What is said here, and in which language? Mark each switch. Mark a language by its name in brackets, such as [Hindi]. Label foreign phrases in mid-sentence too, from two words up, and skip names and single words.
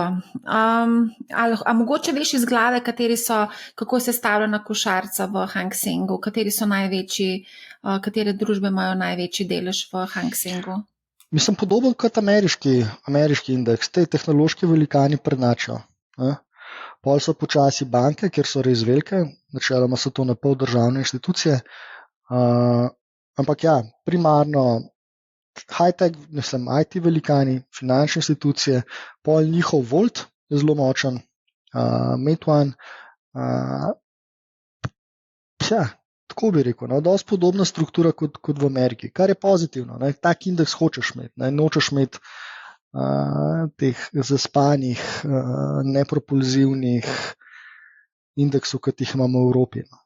[Slovenian] A mogoče veš iz glave, kako se stavljena košarca v Hang Sengu, kateri so največji, katere družbe imajo največji delež v Hang Sengu? Mislim, podoben kot ameriški indeks, te tehnološki velikani prednačijo. Pol so počasi banke, kjer so res velike, načeloma so to na pol državne institucije, ampak ja, primarno high-tech, IT velikani, finančne institucije, pol njihov Volt je zelo močen, Meituan, tako bi rekel, dosti podobna struktura kot v Ameriki, kar je pozitivno. Tak indeks hočeš imeti, nočeš imeti teh zaspanih, nepropulzivnih indeksov, kot jih imamo v Evropi.